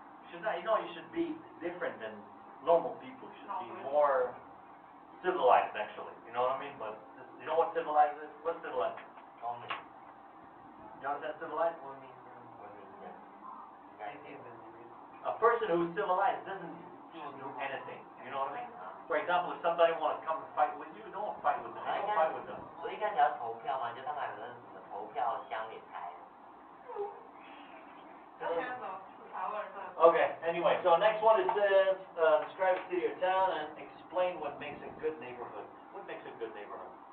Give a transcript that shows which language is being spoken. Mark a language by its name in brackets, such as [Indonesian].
[English] Should not, you should be different than normal people. You should be more civilized, actually. You know what I mean? But you know what civilized is? What's civilized? civilized? [Chinese] 文明的，应该是 [English] A person who's civilized doesn't do anything. You know what I mean? For example, if somebody wants to come and fight with you, don't fight with them. You don't fight with them. [Chinese] 所以一开始要投票嘛，就他们有那什么投票箱也开了。那现在怎么台湾人这么 [English] Okay, anyway, so next one it says, describe a city or town and explain what makes a good neighborhood. What makes a good neighborhood?